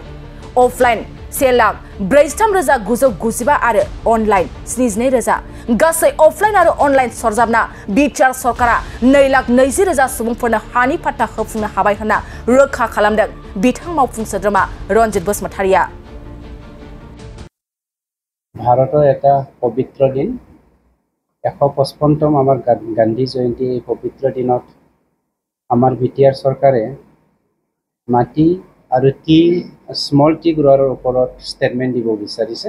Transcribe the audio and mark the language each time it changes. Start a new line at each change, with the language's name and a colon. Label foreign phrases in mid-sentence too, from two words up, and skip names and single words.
Bodo: अफलाइन 1,43,995 आरो अनलाइन 72,000। गासै अफलाइन आरो अनलाइन सरजाबना बिटिआर सरकारा 2,20,000 सुबुंफोरनो हानि पाट्टा होफुंनो हाबाय होनना रोखा खालामदों बिथां मावफुं सोद्रोमा रनजित बसुमतारीया।
Assamese: ভাৰতৰ এটা পবিত্ৰ দিন 155তম আমাৰ গান্ধী জয়ন্তী। এই পবিত্ৰ দিনত আমাৰ বিটিআৰ চৰকাৰে মাটি আৰু
English: small tea grower
Assamese: ওপৰত ষ্টেটমেণ্ট দিব বিচাৰিছে।